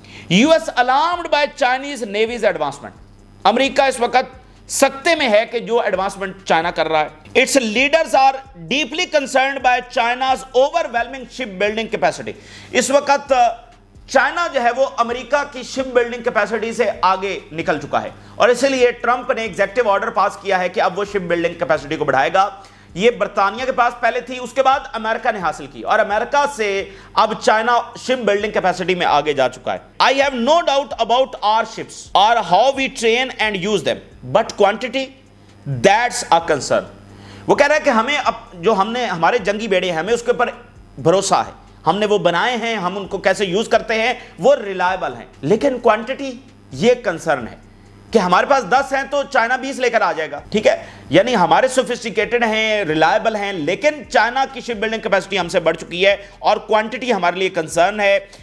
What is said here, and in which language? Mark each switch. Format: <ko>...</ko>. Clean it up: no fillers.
<en>U S alarmed by Chinese navy's advancement,</en> <ur>امریکہ اس وقت سکتے میں ہے کہ جو ایڈوانسمنٹ چائنا کر رہا ہے۔</ur> <en>its leaders are deeply concerned by China's overwhelming shipbuilding capacity,</en> <ur>اس وقت چائنا جو ہے وہ امریکہ کی شپ بلڈنگ کیپیسٹی سے آگے نکل چکا ہے، اور اسی لیے ٹرمپ نے ایگزیکٹو آرڈر پاس کیا ہے کہ اب وہ شپ بلڈنگ کیپیسٹی کو بڑھائے گا۔ یہ برطانیہ کے پاس پہلے تھی، اس کے بعد امریکہ نے حاصل کی، اور امریکہ سے اب چائنا شپ بلڈنگ کیپیسٹی میں آگے جا چکا ہے.</ur> <en>I have no doubt about our ships or how we train and use them, but quantity, that's a concern.</en> <ur>وہ کہہ رہا ہے کہ ہمیں جو ہم نے ہمارے جنگی بیڑے ہیں ہمیں اس کے اوپر بھروسہ ہے، ہم نے وہ بنائے ہیں، ہم ان کو کیسے یوز کرتے ہیں وہ ریلائبل ہیں، لیکن کوانٹٹی یہ کنسرن ہے کہ ہمارے پاس 10 ہیں تو چائنا 20 لے کر آ جائے گا. ٹھیک ہے، یعنی ہمارے سوفسٹیکیٹڈ ہیں، ریلائبل ہیں، لیکن چائنا کی شپ بلڈنگ کیپیسٹی ہم سے بڑھ چکی ہے اور کوانٹٹی ہمارے لیے کنسرن ہے.</ur>